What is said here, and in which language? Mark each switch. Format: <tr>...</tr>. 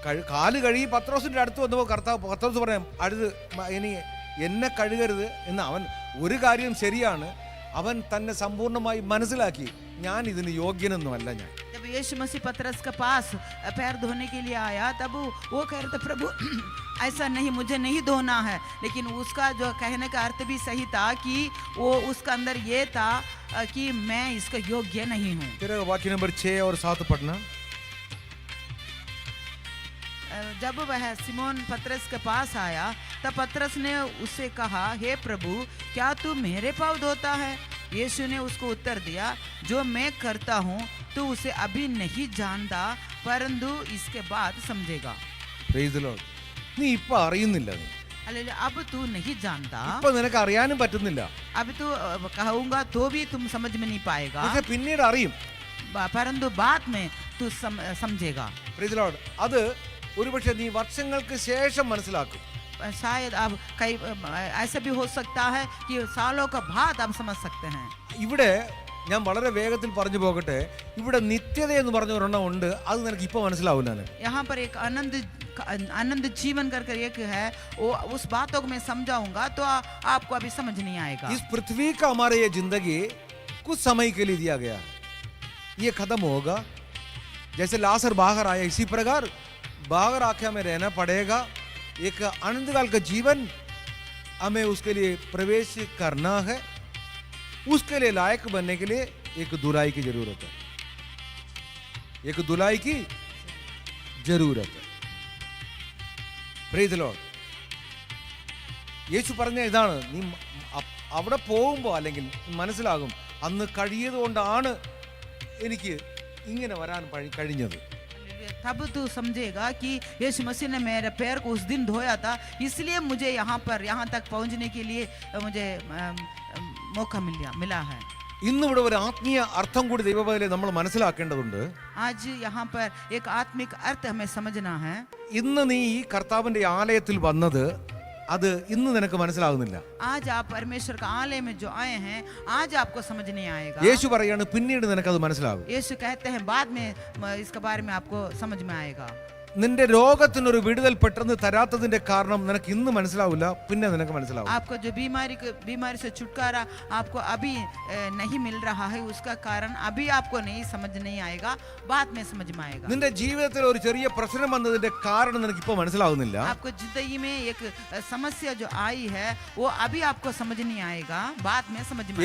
<ml>കാല് കഴുകി പത്രോസിന്റെ അടുത്ത് വന്നപ്പോൾ പത്രോസ് പറയാം, അടുത്ത് ഇനി എന്നെ കഴുകരുത് എന്ന്. അവൻ ഒരു കാര്യം ശരിയാണ്, അവൻ തന്നെ സമ്പൂർണ്ണമായി മനസ്സിലാക്കി, ഞാൻ ഇതിന് യോഗ്യനൊന്നുമല്ല. ഞാൻ</ml> <hi>जब यीशु मसीह पतरस के पास पैर धोने के लिए आया तब वो कह रहे थे, प्रभु ऐसा नहीं, मुझे नहीं धोना है। लेकिन उसका जो कहने का अर्थ भी सही था कि वो उसका अंदर ये था कि मैं इसका योग्य नहीं हूँ। तेरा वाक्य नंबर 6 और 7 पढ़ना। जब वह सिमोन पतरस के पास आया तब पतरस ने उससे कहा, हे प्रभु, क्या तू मेरे पाँव धोता है? यीशु ने उसको उत्तर दिया, जो मैं करता हूँ तो उसे अभी नहीं जानता परंतु इसके बाद समझेगा।</hi> <en>Praise the Lord.</en> <ml>നീ ഇപ്പൊ അറിയുന്നില്ല, നീ</ml> <hi>हालेलुया। अब तू नहीं जानता,</hi> <ml>ഇപ്പൊ നിനക്ക് അറിയാനും പറ്റുന്നില്ല,</ml> <hi>अब तू कहूंगा तो भी तुम समझ में नहीं पाएगा,</hi> <ml>പക്ഷെ പിന്നീട് അറിയും.</ml> <hi>परंतु बाद में तू समझेगा।</hi> <en>Praise the Lord.</en> <ml>അത് ഒരുപക്ഷെ നീ വർഷങ്ങൾക്ക് ശേഷം മനസ്സിലാക്കും.</ml> <hi>शायद अब कई ऐसा भी हो सकता है कि सालों का बाद आप समझ सकते हैं।</hi> <ml>ഇവിടെ ഞാൻ വളരെ വേഗത്തിൽ പറഞ്ഞു പോകട്ടെ, ഇവിടെ നിത്യത എന്ന് പറഞ്ഞ ഒരെണ്ണം ഉണ്ട്, അത് നിനക്ക് ഇപ്പൊ മനസ്സിലാവില്ല.</ml> <hi>यहाँ पर एक आनंद जीवन कर एक है, वो उस बातों को मैं समझाऊंगा तो आपको अभी समझ नहीं आएगा। इस पृथ्वी का हमारे ये जिंदगी कुछ समय के लिए दिया गया है, ये खत्म होगा. जैसे लाजर बाहर आया, इसी प्रकार बाहर आके हमें रहना पड़ेगा. एक अनंतकाल का जीवन हमें उसके लिए प्रवेश करना है. उसके लिए लायक बनने के लिए एक दुलाई की जरूरत है, एक दुलाई की जरूरत है.</hi> <en>Praise the Lord.</en> <ml>യേശു പറഞ്ഞ ഇതാണ്, നീ അവിടെ പോകുമ്പോൾ അല്ലെങ്കിൽ മനസ്സിലാകും അന്ന് കഴിയതുകൊണ്ടാണ് എനിക്ക് ഇങ്ങനെ വരാൻ കഴിഞ്ഞത്.</ml> <hi>तब तू समझेगा कि यीशु मसीह ने मेरे पैर को उस दिन धोया था, इसलिए मुझे यहाँ तक पहुंचने के लिए मुझे मौका मिला है.</hi> <ml>ഇന്നിവിടെ ഒരു ആത്മീയ അർത്ഥം കൂടി ദൈവവചനത്തിൽ നമ്മൾ മനസ്സിലാക്കേണ്ടതുണ്ട്.</ml> <hi>आज यहाँ पर एक आत्मिक अर्थ हमें समझना है.</hi> <ml>ഇന്ന് നീ ഈ കർത്താവിന്റെ ആലയത്തിൽ വന്നത് അത് ഇന്ന് നിനക്ക് മനസ്സിലാകുന്നില്ല.</ml> <hi>आज आप परमेश्वर का आलय में जो आए हैं, आज आपको समझ नहीं आएगा.</hi> <ml>യേശു പറയാണ് പിന്നീട് നിനക്കത് മനസ്സിലാകും.</ml> <hi>यीशु कहते हैं बाद में इसके बारे में आपको समझ में आएगा.</hi> <ml>നിന്റെ രോഗത്തിനൊരു വിടുതൽ പെട്ടെന്ന് തരാത്തതിന്റെ കാരണം നിനക്ക് ഇന്ന് മനസ്സിലാവില്ല, പിന്നെ നിനക്ക് മനസ്സിലാവും.</ml> <hi>आपको जो बीमारी से छुटकारा आपको अभी नहीं मिल रहा है, उसका कारण अभी आपको नहीं समझ नहीं आएगा, बाद में समझ में आएगा.</hi> <ml>നിന്റെ ജീവിതത്തിൽ ഒരു ചെറിയ പ്രശ്നം വന്നതിന്റെ കാരണം നിനക്ക് ഇപ്പോൾ മനസ്സിലാകുന്നില്ല.</ml> <hi>आपको जिंदगी में एक समस्या जो आई है वो अभी आपको समझ नहीं आएगा, बाद में समझ में.</hi>